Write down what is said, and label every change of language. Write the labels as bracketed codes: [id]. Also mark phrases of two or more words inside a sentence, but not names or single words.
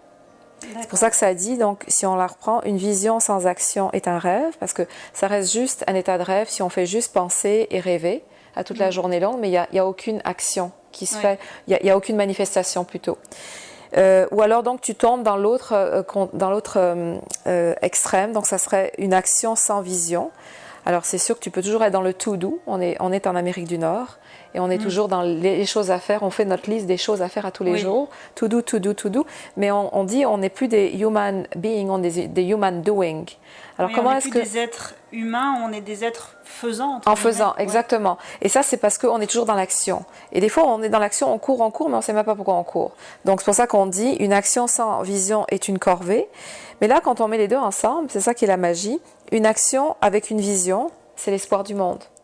[fr] C'est pour ça que ça dit, donc si on la reprend, une vision sans action est un rêve, parce que ça reste juste un état de rêve si on fait juste penser et rêver à toute la journée longue, mais il n'y a aucune action qui se fait, il n'y a aucune manifestation plutôt. Ou alors donc tu tombes dans l'autre extrême, donc ça serait une action sans vision. Alors c'est sûr que tu peux toujours être dans le [en] to do, [fr] on est en Amérique du Nord et on est toujours dans les choses à faire, on fait notre liste des choses à faire à tous les jours, [en] to do, to do, to do, [fr] mais on dit on n'est plus des [en] human beings, [fr] on est des [en] human doing. [fr] Alors comment est-ce que... On n'est plus des êtres humains, on est des êtres faisants. En faisant, exactement. Et ça, c'est parce qu'on est toujours dans l'action. Et des fois, on est dans l'action, on court, mais on ne sait même pas pourquoi on court. Donc, c'est pour ça qu'on dit une action sans vision est une corvée. Mais là, quand on met les deux ensemble, c'est ça qui est la magie. Une action avec une vision, c'est l'espoir du monde.